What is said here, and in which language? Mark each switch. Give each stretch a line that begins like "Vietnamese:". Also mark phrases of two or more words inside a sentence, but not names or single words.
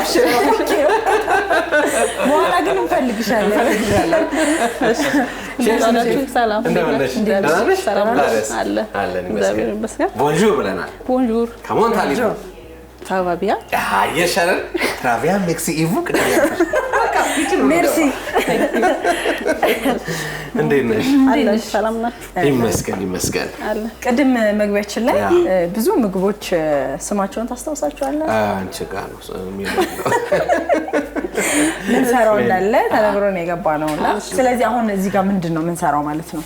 Amharic: በኋላ ግን እንፈልግሻለን። ሰላም ቦንጆur ብለናል።
French: ቦንጆur comment allez-vous? ça va bien?
Amharic: አየሽ አይደል?
French: très bien merci et vous? merci
Amharic: እንዴት ነሽ? አለሽ ሰላም ናችሁ? ይመስገን አለ። ቅድም መግቢያችን ላይ ብዙ ምግቦች ስማቸውን ታስታውሳቸዋለህ? አንቺ ጋር ነው የሚለው ምን ሰራው እንዳለ ተነግሮ ነው የገባነውና ስለዚህ አሁን እዚህ ጋር ምንድነው ምን ሰራው ማለት ነው?